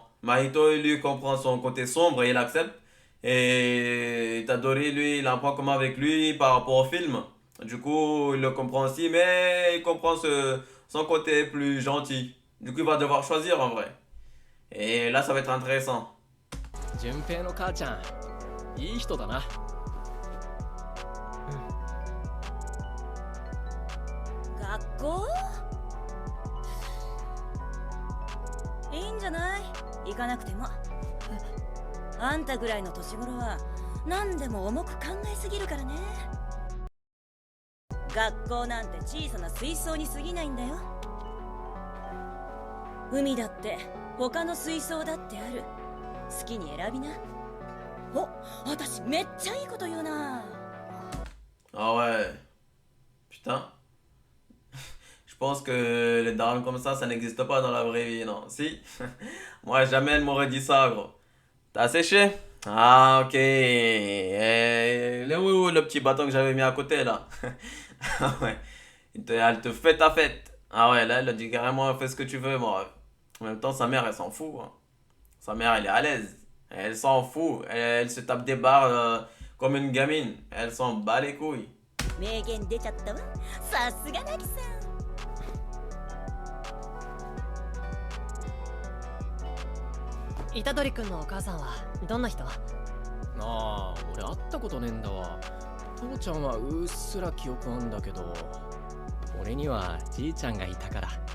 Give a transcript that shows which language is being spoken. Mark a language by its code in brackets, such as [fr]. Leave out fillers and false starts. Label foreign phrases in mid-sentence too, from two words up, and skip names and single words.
[fr] Mahito, lui, comprend son côté sombre et il accepte. Et Itadori, lui, il a un point commun avec lui par rapport au film. Du coup, il le comprend aussi, mais il comprend son côté plus gentil. Du coup, il va devoir choisir en vrai. Et là, ça va être intéressant. [ja] 順平の母ちゃんいい人だな。学校？いいんじゃない？行かなくても。あんたぐらいの年頃は何でも重く考えすぎるからね。学校なんて小さな水槽に過ぎないんだよ。海だって他の水槽だってある。好きに選びな。お、私めっちゃいいこと言うな。 [fr] Ah ouais. Putain. Je pense que les darons comme ça n'existe pas dans la vraie vie, non? Si? Moi, jamais elle m'aurait dit ça, gros. T'as séché? Ah, ok. Il est où le petit bâton que j'avais mis à côté, là? Ah ouais. Elle te fait ta fête. Ah ouais, là, elle a dit carrément, fais ce que tu veux, moi. En même temps, sa mère, elle s'en fout, hein. Sa mère, elle est à l'aise. Elle s'en fout. Elle se tape des barres comme une gamine. Elle s'en bat les couilles. [ja] 名言出ちゃったわ。さすがなぎさん。虎杖君のお母さんはどんな人？ああ俺会ったことねえんだわ。父ちゃんはうっすら記憶あんだけど俺にはじいちゃんがいたから。